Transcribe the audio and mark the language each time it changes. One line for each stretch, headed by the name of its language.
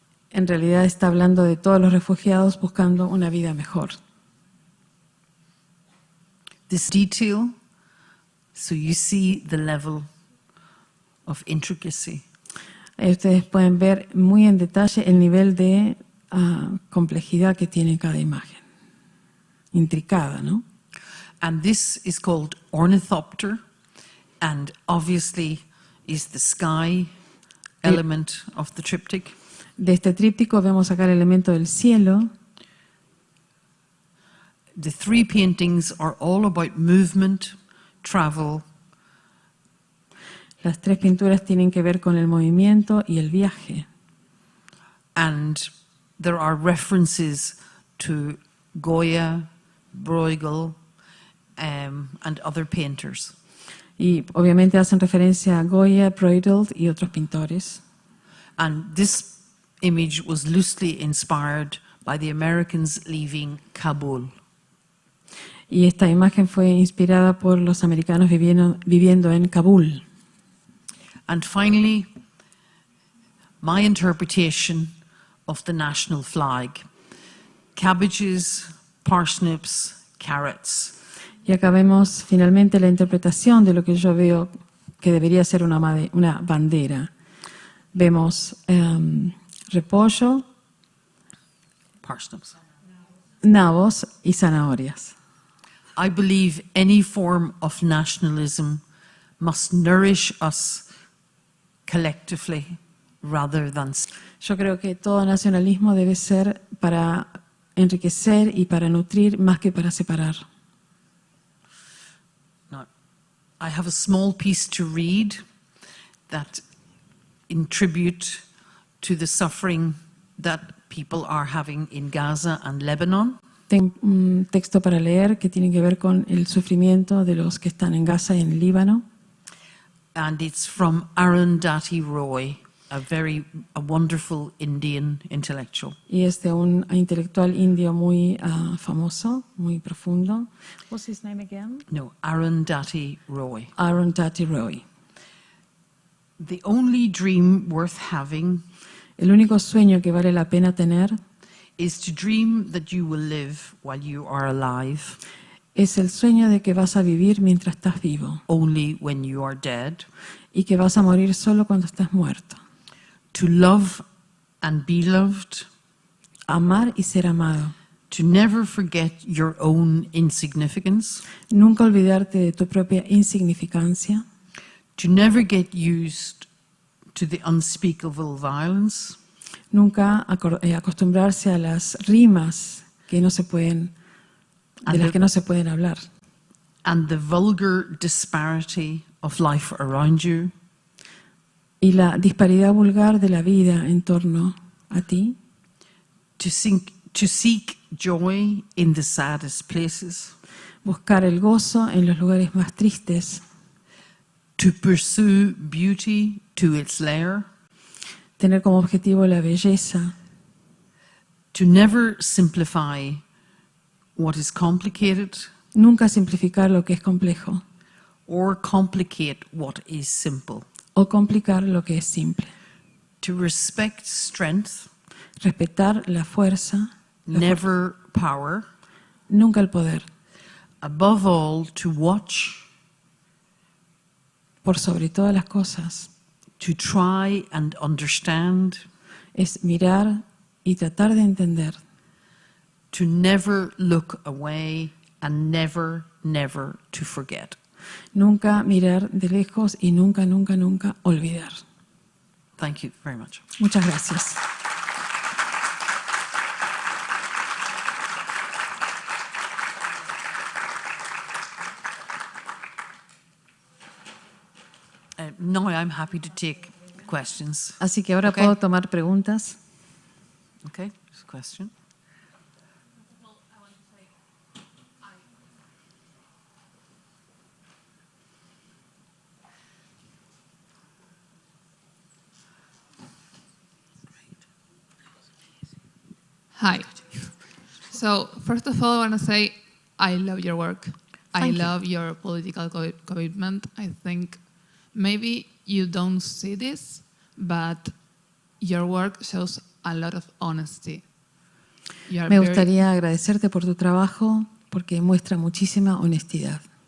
Spanish: En realidad está hablando de todos los refugiados buscando una vida mejor.
English: This detail, so you see the level of intricacy.
Spanish: Ustedes pueden ver muy en detalle el nivel de complejidad que tiene cada imagen. Intricada, ¿no?
English: And this is called ornithopter, and obviously is the sky element of the triptych.
Spanish: De este tríptico vemos acá el elemento del cielo.
English: The 3 paintings are all about movement, travel.
Spanish: Las 3 pinturas tienen que ver con el movimiento y el viaje.
English: And there are references to Goya, Bruegel, and other painters.
Spanish: Y obviamente hacen referencia a Goya, Bruegel y otros pintores.
English: And this image was loosely inspired by the Americans leaving Kabul.
Spanish: Y esta imagen fue inspirada por los americanos viviendo en Kabul.
English: And finally, my interpretation of the national flag. Cabbages, parsnips, carrots.
Spanish: Y acá vemos finalmente la interpretación de lo que yo veo que debería ser una bandera. Vemos repollo,
English: Parsnips.
Spanish: nabos y zanahorias.
English: I believe any form of nationalism must nourish us collectively rather than...
Spanish: Yo creo que todo nacionalismo debe ser para enriquecer y para nutrir más que para separar.
English: Now, I have a small piece to read that in tribute to the suffering that people are having in Gaza and Lebanon.
Spanish: Tengo un texto para leer que tiene que ver con el sufrimiento de los que están en Gaza y en Líbano.
English: And it's from Arundhati Roy, a wonderful Indian intellectual.
Spanish: Y es de un intelectual indio muy famoso, muy profundo.
English: What's his name again?
Spanish: No, Arundhati Roy. Arundhati Roy.
English: The only dream worth having
Spanish: El único sueño que vale la pena tener
English: is to dream that you will live while you are alive,
Spanish: es el sueño de que vas a vivir mientras estás vivo
English: only when you are dead,
Spanish: y que vas a morir solo cuando estás muerto.
English: to love and be loved,
Spanish: Amar y ser amado.
English: to never forget your own insignificance,
Spanish: Nunca olvidarte de tu propia insignificancia.
English: to never get used to the unspeakable violence,
Spanish: Nunca acostumbrarse a las rimas que no se pueden, de las que no se pueden hablar.
English: and the vulgar disparity of life around you,
Spanish: Y la disparidad vulgar de la vida en torno a ti.
English: to seek joy in the saddest places,
Spanish: Buscar el gozo en los lugares más tristes.
English: to pursue beauty to its lair,
Spanish: Tener como objetivo la belleza.
English: to never simplify what is complicated
Spanish: Nunca simplificar lo que es complejo.
English: or complicate what is simple,
Spanish: O complicar lo que es simple.
English: to respect strength,
Spanish: Respetar la fuerza.
English: never power,
Spanish: Nunca el poder.
English: above all to watch,
Spanish: Por sobre todas las cosas.
English: to try and understand,
Spanish: Es mirar y tratar de entender.
English: to never look away, and never, never to forget.
Spanish: Nunca mirar de lejos y nunca, nunca, nunca olvidar.
English: Thank you very much.
Spanish: Muchas gracias.
English: Now I'm happy to take questions.
Spanish: Así que ahora
English: Okay.
Spanish: puedo tomar preguntas.
English: Okay, there's a question. Hi. So first of all, I want to say I love your work. I love your political commitment. I think maybe you don't see this, but your work shows a lot of honesty. You are
Spanish: Me
English: very-
Spanish: gustaría agradecerte por tu trabajo porque muestra muchísima honestidad.